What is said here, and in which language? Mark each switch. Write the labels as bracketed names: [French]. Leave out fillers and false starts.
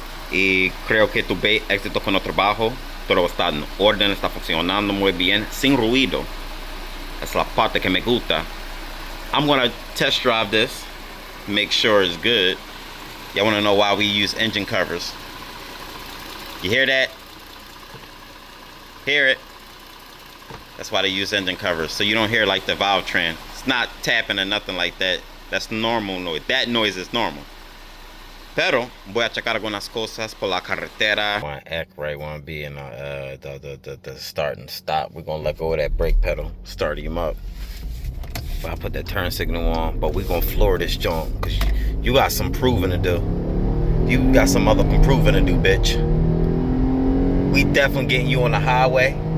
[Spanish] Y creo que tuve éxito con el trabajo. Todo está en orden, está funcionando muy bien, sin ruido. That's la parte que me gusta. [English] I'm gonna test drive this, make sure it's good. Y'all wanna know why we use engine covers? You hear that? Hear it? That's why they use engine covers, so you don't hear like the valve train. It's not tapping or nothing like that. That's normal noise. That noise is normal. [Spanish] Pero voy a checar algunas cosas por la carretera. [English] Want to act right, want to be in the start and stop. We're gonna let go of that brake pedal, start him up. But I put that turn signal on, but we're gonna floor this joint because you got some proving to do. You got some other proving to do, bitch. We definitely getting you on the highway.